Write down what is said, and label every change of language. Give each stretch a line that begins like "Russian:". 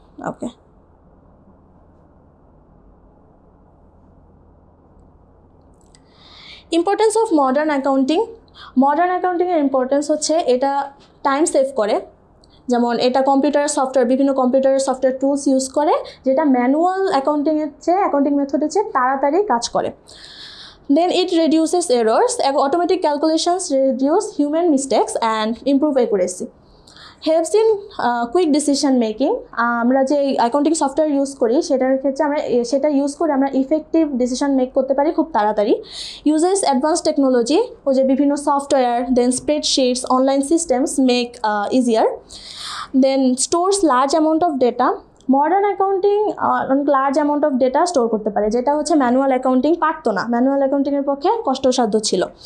Bangla: Okay, importance of modern অ্যাকাউন্টিংয়ের importance হচ্ছে এটা time save করে। যেমন এটা বিভিন্ন কম্পিউটার সফটওয়্যার টুলস ইউজ করে, যেটা ম্যানুয়াল অ্যাকাউন্টিং মেথডের চেয়ে তাড়াতাড়ি কাজ করে।
English: Then it reduces errors. Automatic calculations reduce human mistakes and improve accuracy. Helps in quick decision making.
Bangla: আমরা যে অ্যাকাউন্টিং সফটওয়্যার ইউজ করি সেটার ক্ষেত্রে সেটা ইউজ করে আমরা ইফেক্টিভ ডিসিশন মেক করতে পারি খুব তাড়াতাড়ি।
English: uses advance technology,
Bangla: ও যে বিভিন্ন
English: Software, then spreadsheets, online systems make easier. Then stores large amount of data.
Bangla: Modern accounting অনেক large amount of data store করতে পারে, যেটা হচ্ছে ম্যানুয়াল অ্যাকাউন্টিং পারতো না, ম্যানুয়াল অ্যাকাউন্টিংয়ের পক্ষে কষ্টসাধ্য ছিল।